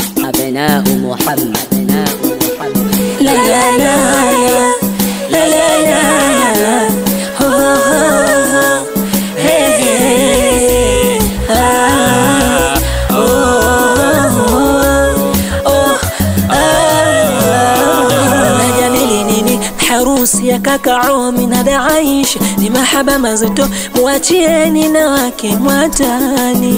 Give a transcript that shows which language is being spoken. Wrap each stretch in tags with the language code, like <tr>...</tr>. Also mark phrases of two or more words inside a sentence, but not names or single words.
<ar>أبناء محمد لا لا لا لا لا لا هو هي</ar> <sw>harusi ya kaka Omi na Daisha ni mahaba mazito, muachieni na wake mwatani.</sw>